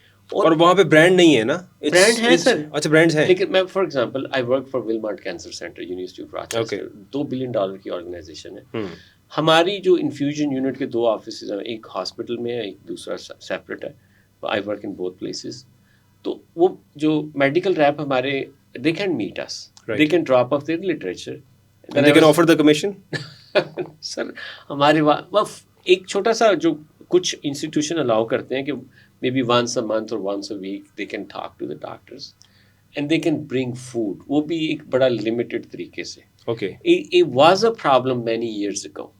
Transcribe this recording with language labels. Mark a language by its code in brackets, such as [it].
[ur] اور وہاں پہ برانڈ نہیں ہے نا؟ برانڈ ہے سر. اچھا, برانڈز ہیں. لیکن میں [en] For example I work for Wilmot cancer centre, university of Rochester, $2 billion کی organisation ہے. [ur] ہماری جو انفیوژن یونٹ کے 2 آفیسز ہیں, ایک ہاسپٹل میں ہے, ایک دوسرا سیپریٹ ہے. [en] I work in both places. [ur] تو وہ جو میڈیکل ریپ ہمارے, [en] They can meet us, they can drop off their literature, they can offer the commission. [ur] سر ہمارے ایک چھوٹا سا جو کچھ انسٹیٹیوشن الاؤ کرتے ہیں [en] کہ maybe once a month اور once a week they can talk to the doctors and they can bring food, [ur] وہ بھی ایک بڑا لمیٹڈ طریقے سے. [en] okay, it was a problem many years ago,